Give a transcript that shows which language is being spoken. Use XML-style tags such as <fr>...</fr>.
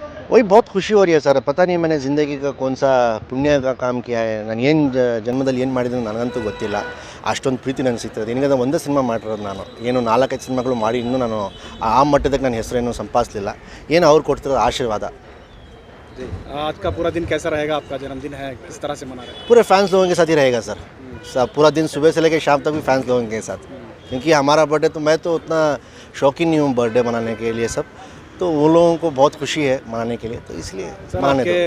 <hi>वही बहुत खुशी हो रही है सर। पता नहीं मैंने ज़िंदगी का कौन सा पुण्य का काम किया है।</hi> <kn>ನಾನು ಏನು ಜನ್ಮದಲ್ಲಿ ಏನು ಮಾಡಿದ್ರು ನನಗಂತೂ ಗೊತ್ತಿಲ್ಲ। ಅಷ್ಟೊಂದು ಪ್ರೀತಿ ನನಗೆ ಸಿಗ್ತದೆ। ನಿನಗೆ ಒಂದೇ ಸಿನಿಮಾ ಮಾಡಿರೋದು ನಾನು, ಏನು 4-5 ಸಿನಿಮಾಗಳು ಮಾಡಿ ಇನ್ನೂ ನಾನು ಆ ಮಟ್ಟದಕ್ಕೆ ನನ್ನ ಹೆಸರೇನು ಸಂಪಾದಿಸಲಿಲ್ಲ। ಏನು ಅವ್ರು ಕೊಡ್ತಿರೋ ಆಶೀರ್ವಾದ।</kn> <hi>आज का पूरा दिन कैसा रहेगा? आपका जन्मदिन है, किस तरह से मना रहे हैं? पूरे फैंस लोगों के साथ ही रहेगा सर। पूरा दिन सुबह से लेकर शाम तक भी फैंस लोगों के साथ, क्योंकि हमारा बर्थडे तो मैं तो उतना शौकीन नहीं हूँ बर्थडे मनाने के लिए सब, तो वो लोगों को बहुत खुशी है मनाने के लिए, तो इसलिए मनाने दो।</hi>